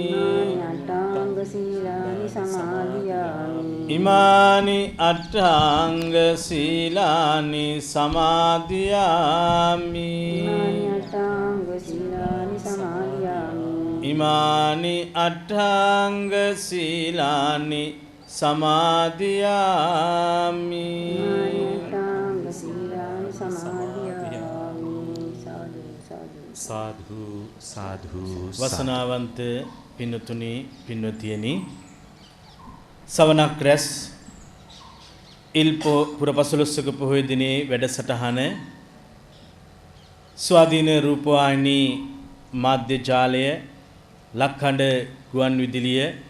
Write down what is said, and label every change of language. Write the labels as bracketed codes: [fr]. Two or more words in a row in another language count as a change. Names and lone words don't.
[pi] ඉමානි අට්ඨාංග සීලානි සමාදියාමි. ඉමානි අට්ඨාංග සීලානි සමාදියාමි. සාධු සාධු. [si] වසනාවන්ත පින්තුනි පින්වතියනි, සවනක් රැස් ඉල්පෝ පුරපසළොස්වක පොහොය දිනේ වැඩසටහන ස්වාධීන රූපවාහිනී මාධ්‍ය ජාලය ලක්හඬ ගුවන් විදුලිය